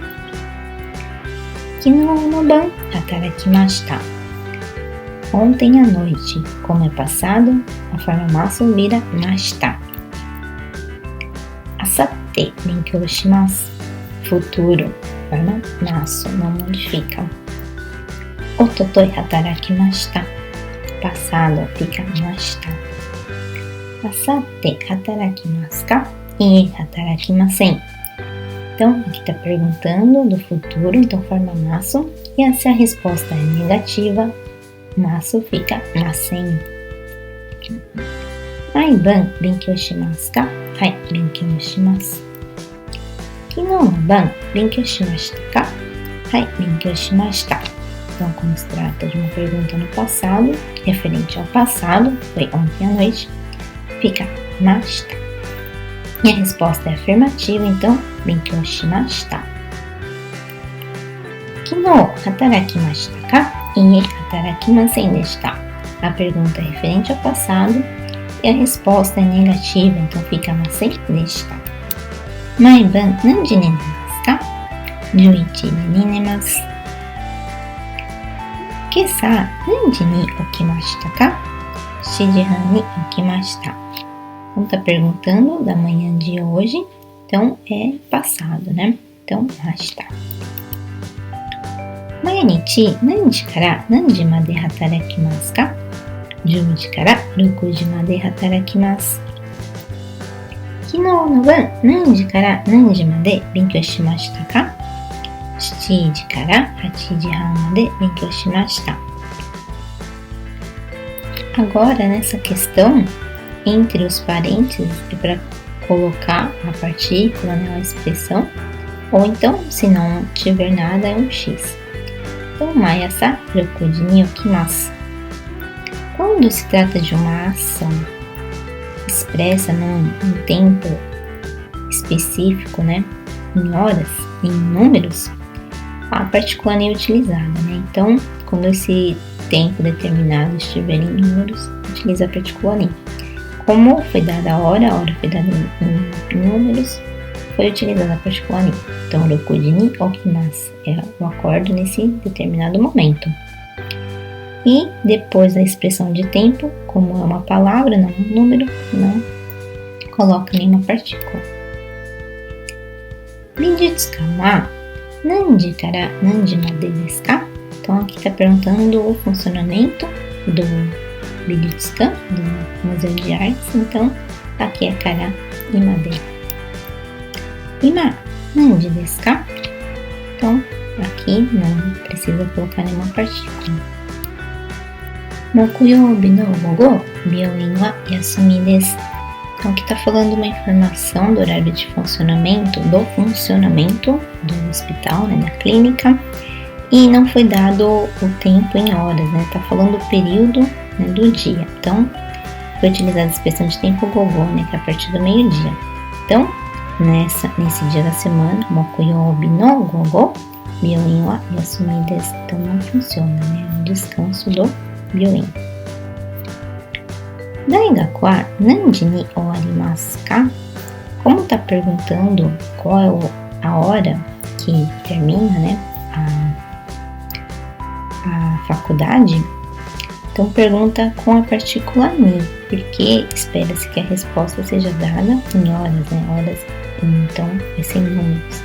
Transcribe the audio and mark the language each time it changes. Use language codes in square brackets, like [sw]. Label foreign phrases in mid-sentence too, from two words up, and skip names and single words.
[ja] 昨日の晩働きました。 [pt] Ontem à noite, como é passado, a forma masu vira mashita. [ja] あさって勉強します。 [pt] Futuro, forma masu, não modifica. [ja] おととい働きました。 [pt] Passado fica mashita. [ja] あさって働きますか [pt] E [ja] 働きません。 [pt] Então, aqui está perguntando do futuro, então forma masu. E se a resposta é negativa, masu fica masen. [ja] 毎晩勉強しますかはい、勉強します。昨日の晩勉強しましたかはい、勉強しました。 [pt] Então, como se trata de uma pergunta no passado, referente ao passado, foi ontem à noite, fica mashita. E a resposta é afirmativa, então, [ja] 勉強しました。昨日働きましたかいいえ、働きませんでした。 [pt] A pergunta é referente ao passado e a resposta é negativa, então fica ませんでした。 [ja] 毎晩何時に寝ますか ?11 時に寝ます。今朝何時に起きましたか ?7 時半に起きました。 [pt] Então, está perguntando da manhã de hoje, então é passado, né? Então, mashita. [ja] 毎日何時から何時まで働きますか ?10 時から6時まで働きます。昨日の晩何時から何時まで勉強しましたか ?7 時から8時半まで勉強しました。 [pt] Agora, nessa questão, entre os parênteses é para colocar a partícula, né, a expressão, ou então, se não tiver nada, é um X. Então, [ja] Mayasa 6 時に起きます。 [pt] Quando se trata de uma ação expressa num tempo específico, né, em horas, em números, a partícula nem é utilizada, né? Então, quando esse tempo determinado estiver em números, utiliza a partícula nem. Como foi dada a hora foi dada em números, foi utilizada a partícula ni. Então, [ja] 六時に起きます. [pt] Eu acordo nesse determinado momento. E depois da expressão de tempo, como é uma palavra, não um número, não coloca nenhuma partícula. [ja] 美術館は何時から何時までですか? [pt] Então aqui está perguntando o funcionamento do Bijutsukan, do Museu de Artes. Então aqui é kara e made. [ja] 今何時ですか? [pt] Então aqui não precisa colocar nenhuma partícula. [ja] 木曜日の午後, 病院は休みです. [pt] Então aqui está falando uma informação do horário de funcionamento, do hospital, né, da clínica, e não foi dado o tempo em horas, né? Está falando o período, né, do dia. Então foi utilizada a expressão de tempo gogo, né, que é a partir do meio-dia. Então nesse dia da semana, [ja] 木曜日の午後, 病院は休みです. [pt] Então não funciona, né? É um descanso do byouin. [ja] 大学は何時に終わりますか? [pt] Como está perguntando qual é a hora que termina, né, a faculdade, então pergunta com a partícula ni, porque espera-se que a resposta seja dada em horas, né, horas, então vai ser em números.